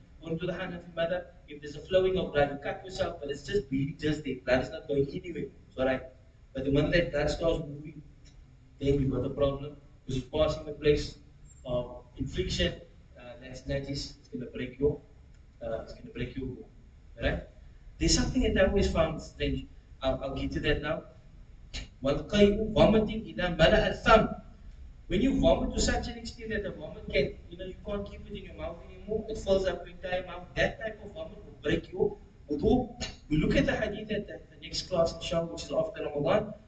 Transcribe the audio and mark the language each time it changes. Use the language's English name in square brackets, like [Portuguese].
[English] According to the Hanafi mother, if there's a flowing of blood, you cut yourself, but it's just bleeding, just there. Blood is not going anywhere. So right. But the moment that blood starts moving, then you've got a problem because you're passing the place of infliction. That's najis. It's going to break your. It's going to break your bone. Right? There's something that I always found strange. I'll get to that now. [Arabic] والقيء [English] vomiting [Arabic] إذا ملأ الفم. [English] When you vomit to such an extent that the vomit can, you can't keep it in your mouth anymore, it fills up your entire mouth, that type of vomit will break your wudu. We look at the hadith at the next class, inshallah, which is after Ramadan.